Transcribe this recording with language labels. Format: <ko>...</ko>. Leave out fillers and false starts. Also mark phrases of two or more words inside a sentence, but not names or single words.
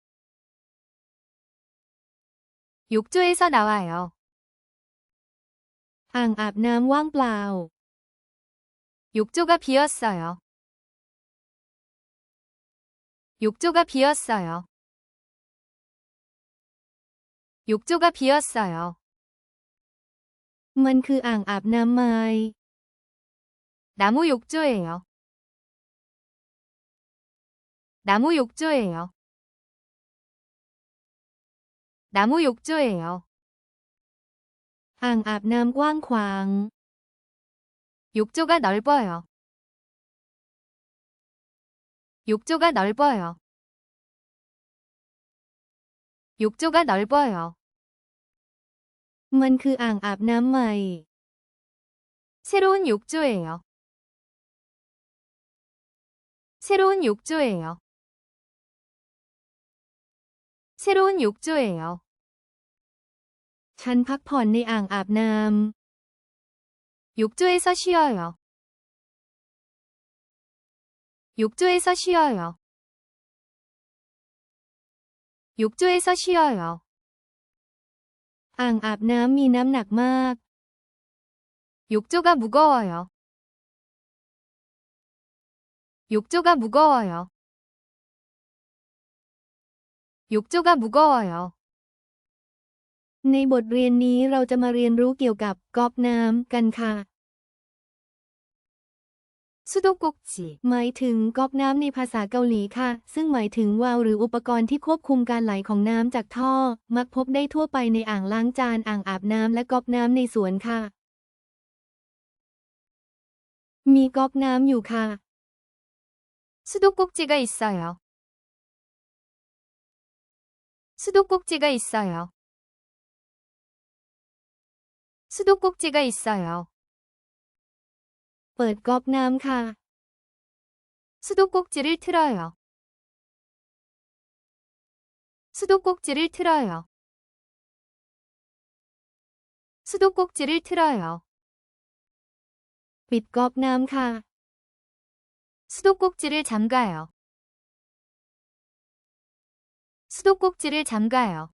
<ko>욕조에서 나와요.</ko> <th>อ่างอาบน้ำว่างเปล่า</th> <ko>욕조가 비었어요. 욕조가 비었어요. 욕조가 비었어요.</ko> <th>มันคืออ่างอาบน้ำไม้</th> <ko>나무 욕조예요. 나무 욕조예요. 나무 욕조예요.</ko> <th>อ่างอาบน้ำกว้างขวาง</th> <ko>욕조가 넓어요. 욕조가 넓어요. 욕조가 넓어요.</ko> <th>มันคืออ่างอาบน้ำใหม่</th> <ko>새로운 욕조예요. 새로운 욕조예요. 새로운 욕조예요.</ko> <th>ฉันพักผ่อนในอ่างอาบน้ำ</th> <ko>욕조에서 쉬어요. 욕조에서 쉬어요. 욕조에서 쉬어요.</ko> <th>อ่างอาบน้ำมีน้ำหนักมาก</th> <ko>욕조가 무거워요. 욕조가 무거워요. 욕조가 무거워요.</ko> <th>ในบทเรียนนี้เราจะมาเรียนรู้เกี่ยวกับก๊อกน้ำกันค่ะ</th> <ko>수도꼭지,</ko> <th>หมายถึงก๊อกน้ำในภาษาเกาหลีค่ะ ซึ่งหมายถึงวาล์วหรืออุปกรณ์ที่ควบคุมการไหลของน้ำจากท่อ มักพบได้ทั่วไปในอ่างล้างจาน อ่างอาบน้ำและก๊อกน้ำในสวนค่ะ มีก๊อกน้ำอยู่ค่ะ</th> <ko>수도꼭지가 있어요. 수도꼭지가 있어요. 수도꼭지가 있어요.</ko> <th>เปิดก๊อกน้ำค่ะ</th> <ko>수도꼭지를 틀어요. 수도꼭지를 틀어요. 수도꼭지를 틀어요.</ko> <th>ปิดก๊อกน้ำค่ะ</th> <ko>수도꼭지를 잠가요. 수도꼭지를 잠가요.</ko>